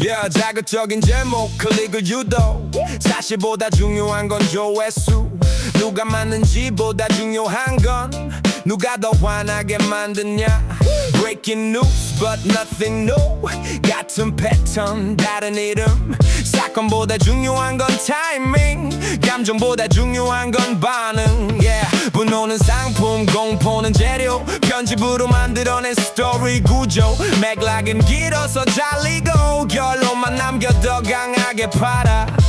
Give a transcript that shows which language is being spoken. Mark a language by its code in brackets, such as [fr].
[ko] 자극적인 제목 클릭을 유도. 사실보다 중요한 건 조회수. 누가 맞는지보다 중요한 건 누가 더 화나게 만드냐. [en] Breaking news but nothing new. [ko] 같은 패턴 다른 이름. 사건보다 중요한 건 타이밍. 감정보다 중요한 건 반응. 분노는 상품, 공포는 재료. 편집으로 만들어낸 스토리 구조. 맥락은 길어서 잘리고 결론만 남겨 더 강하게 팔아.